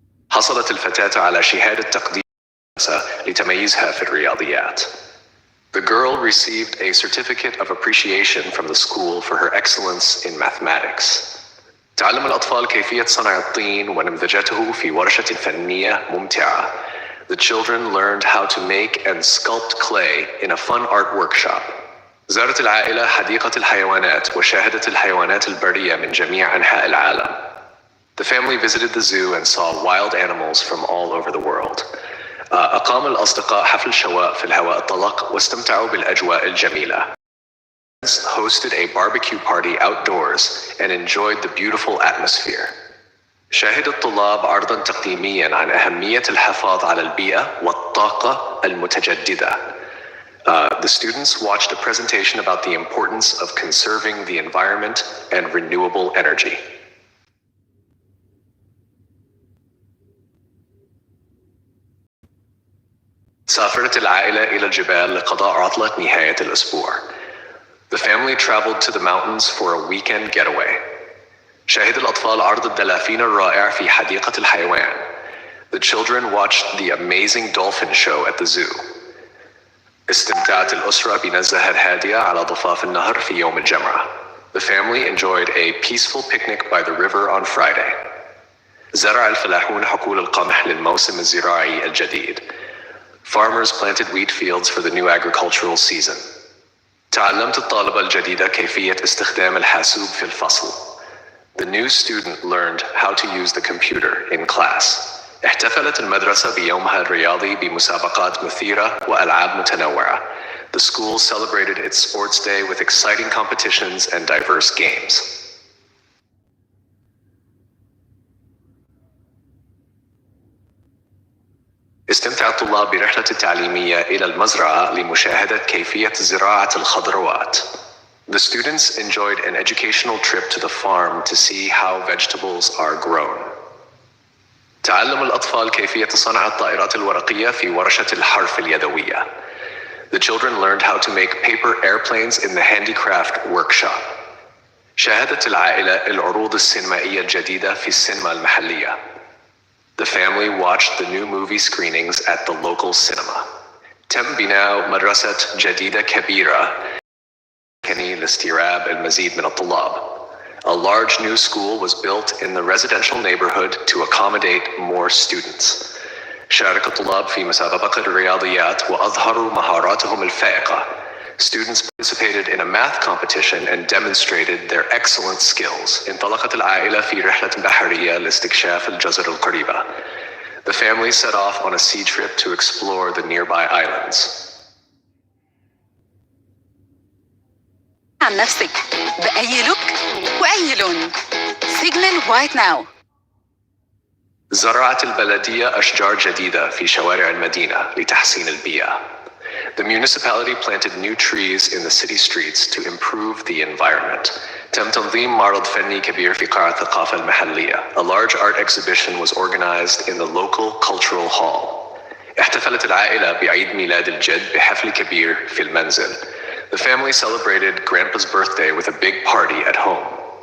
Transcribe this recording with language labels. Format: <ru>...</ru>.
<ar>حصلت الفتاة على شهادة تقدير لتميزها في الرياضيات.</ar> <en>The girl received a certificate of appreciation from the school for her excellence in mathematics.</en> <ar>تعلم الأطفال كيفية صنع الطين ونمذجته في ورشة فنية ممتعة.</ar> <en>The children learned how to make and sculpt clay in a fun art workshop.</en> <ar>زارت العائلة حديقة الحيوانات وشاهدت الحيوانات البرية من جميع أنحاء العالم.</ar> <en>The family visited the zoo and saw wild animals from all over the world.</en> <ar>أقام الأصدقاء حفل شواء في الهواء الطلق واستمتعوا بالأجواء الجميلة.</ar> <en>Hosted a barbecue party outdoors and enjoyed the beautiful atmosphere.</en> <ar>شاهد الطلاب عرضاً تقديمياً عن أهمية الحفاظ على البيئة والطاقة المتجددة.</ar> <en>The students watched a presentation about the importance of conserving the environment and renewable energy.</en> <ar>سافرت العائلة إلى الجبال لقضاء عطلة نهاية الأسبوع.</ar> <en>The family traveled to the mountains for a weekend getaway.</en> <ar>شاهد الأطفال عرض الدلافين الرائع في حديقة الحيوان.</ar> <en>The children watched the amazing dolphin show at the zoo.</en> <ar>استمتعت الأسرة بنزهة هادية على ضفاف النهر في يوم الجمعة.</ar> <en>The family enjoyed a peaceful picnic by the river on Friday.</en> <ar>زرع الفلاحون حقول القمح للموسم الزراعي الجديد.</ar> <en>Farmers planted wheat fields for the new agricultural season.</en> <ar>تعلمت الطالبة الجديدة كيفية استخدام الحاسوب في الفصل.</ar> <en>The new student learned how to use the computer in class.</en> <ar>احتفلت المدرسة بيومها الرياضي بمسابقات مثيرة وألعاب متنوعة.</ar> <en>The school celebrated its sports day with exciting competitions and diverse games.</en> <ar>استمتع الطلاب برحلة تعليمية إلى المزرعة لمشاهدة كيفية زراعة الخضروات.</ar> <en>The students enjoyed an educational trip to the farm to see how vegetables are grown.</en> <ar>تعلم الأطفال كيفية صنع الطائرات الورقية في ورشة الحرف اليدوية.</ar> <en>The children learned how to make paper airplanes in the handicraft workshop.</en> <ar>شاهدت العائلة العروض السينمائية الجديدة في السينما المحلية.</ar> <en>The family watched the new movie screenings at the local cinema.</en> <ar>تم بناء مدرسة جديدة كبيرة لاستيعاب المزيد من الطلاب.</ar> <en>A large new school was built in the residential neighborhood to accommodate more students.</en> <ar>شارك الطلاب في مسابقة الرياضيات وأظهروا مهاراتهم الفائقة.</ar> <en>Students participated in a math competition and demonstrated their excellent skills.</en> <ar>انطلقت العائلة في رحلة بحرية لاستكشاف الجزر القريبة.</ar> <en>The family set off on a sea trip to explore the nearby islands. عن نفسك بأي look وأي لون. Signal right now.</en> <ar>زرعت البلدية أشجار جديدة في شوارع المدينة لتحسين البيئة.</ar> <en>The municipality planted new trees in the city streets to improve the environment.</en> <ar>تم تنظيم معرض فني كبير في قاعة الثقافة المحلية.</ar> <en>A large art exhibition was organized in the local cultural hall.</en> <ar>احتفلت العائلة بعيد ميلاد الجد بحفل كبير في المنزل.</ar> <en>The family celebrated Grandpa's birthday with a big party at home.</en>